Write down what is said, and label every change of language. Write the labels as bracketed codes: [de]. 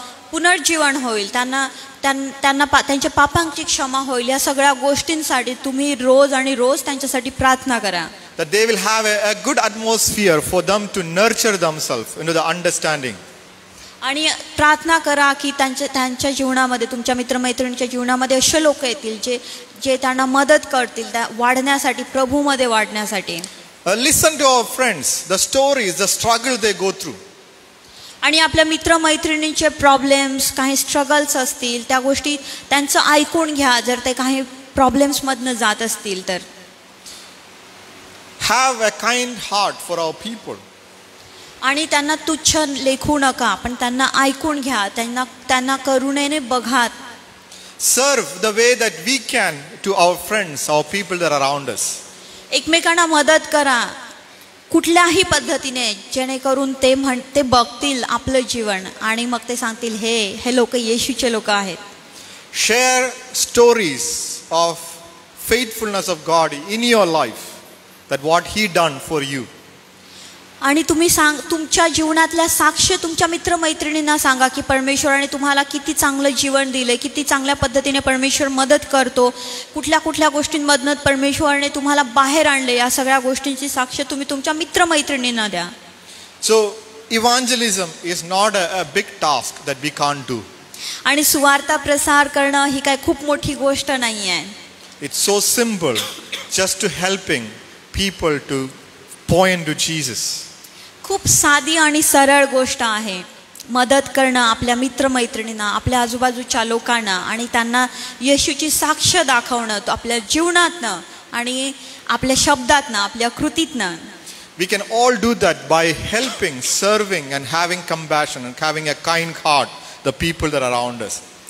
[mr] पुनर्जीवन होईल, त्यांच्या पापांची क्षमा होईल, या सगळ्या गोष्टींसाठी तुम्ही रोज आणि रोज त्यांच्यासाठी प्रार्थना करा. [en] That they will have a good atmosphere for them to nurture themselves into the understanding. [mr] आणि प्रार्थना करा की त्यांच्या जीवनामध्ये, तुमच्या मित्रमैत्रिणींच्या जीवनामध्ये असे लोक येतील जे त्यांना मदत करतील त्या वाढण्यासाठी, प्रभूमध्ये वाढण्यासाठी. [en] Listen to our friends, the stories, the struggle they go through. [mr] आणि आपल्या मित्रमैत्रिणींचे प्रॉब्लेम्स, काही स्ट्रगल्स असतील, त्या गोष्टी त्यांचं ऐकून घ्या जर ते काही प्रॉब्लेम्समधनं जात असतील तर. [en] Have a kind heart for our people. [mr] आणि त्यांना तुच्छ लेखू नका, पण त्यांना ऐकून घ्या, त्यांना करुणेने बघा. [en] Serve the way that we can to our friends, our people that are around us. [mr] एकमेकांना मदत करा कुठल्याही पद्धतीने, जेणेकरून ते बघतील आपलं जीवन आणि मग ते सांगतील हे लोक येशूचे लोक आहेत. [en] Share stories of faithfulness of God in your life, that what he done for you. [mr] आणि तुम्ही तुमच्या जीवनातल्या साक्ष तुमच्या मित्रमैत्रिणींना सांगा की परमेश्वराने तुम्हाला किती चांगलं जीवन दिले, किती चांगल्या पद्धतीने परमेश्वर मदत करतो, कुठल्या गोष्टींमधनं परमेश्वराने तुम्हाला बाहेर आणले, या सगळ्या गोष्टींची साक्ष तुम्ही तुमच्या मित्रमैत्रिणींना द्या. [en] So evangelism is not a big task that we can't do. [mr] आणि सुवार्ता प्रसार करणं ही काय खूप मोठी गोष्ट नाही आहे. [en] It's so simple, just to helping people to point to Jesus. [mr] खूप साधी आणि सरळ गोष्ट आहे मदत करणं आपल्या मित्रमैत्रिणींना, आपल्या आजूबाजूच्या लोकांना, आणि त्यांना येशूची साक्ष दाखवणं आपल्या जीवनातनं आणि आपल्या शब्दातनं, आपल्या कृतीतनं. [en] We can all do that by helping, serving and having compassion and having a kind heart the people that are around us.